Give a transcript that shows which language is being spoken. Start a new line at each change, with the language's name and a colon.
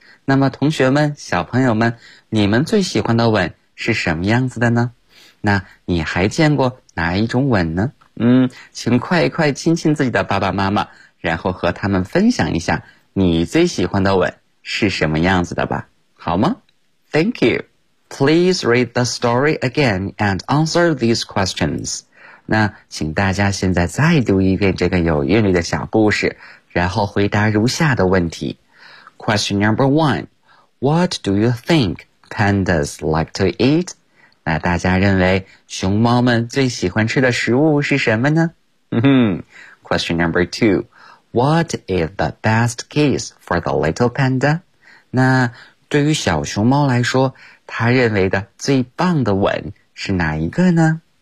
Chinese: 那么同学们，小朋友们，你们最喜欢的吻是什么样子的呢？那你还见过哪一种吻呢？请快一快亲亲自己的爸爸妈妈，然后和他们分享一下你最喜欢的吻是什么样子的吧，好吗？
English: Thank you. Please read the story again and answer these questions.
Chinese: 那请大家现在再读一遍这个有韵律的小故事，然后回答如下的问题。
English: Question number one, what do you think pandas like to eat?
Chinese: 那大家认为熊猫们最喜欢吃的食物是什么呢？
English: Question number two,What is the best kiss for the little panda?
Chinese: 那对于小熊猫来说，他认为的最棒的吻是哪一个呢？